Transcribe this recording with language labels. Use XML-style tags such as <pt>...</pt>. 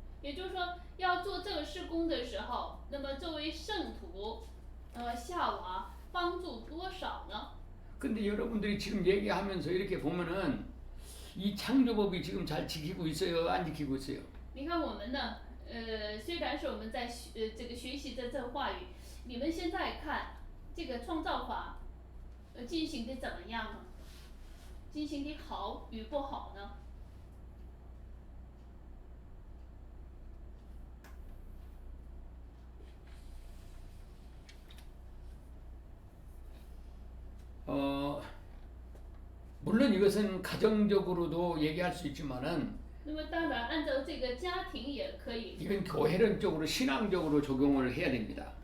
<zh>也就是说，要做这个施工的时候，那么作为圣徒，夏娃帮助多少呢？</zh> <ko>근데 여러분들이 지금 얘기하면서 이렇게 보면은 이 창조법이 지금 잘 지키고 있어요, 안 지키고 있어요?</ko> <zh>你看我们呢，虽然是我们在这个学习这话语，你们现在看这个创造法，进行的怎么样呢？进行的好与不好呢？</zh> <ko>물론 이것은 가정적으로도 얘기할 수 있지만은</ko> <zh>那么当然，按照这个家庭也可以，</zh> <ko>이건 교회론적으로 신앙적으로 적용을 해야 됩니다.</ko>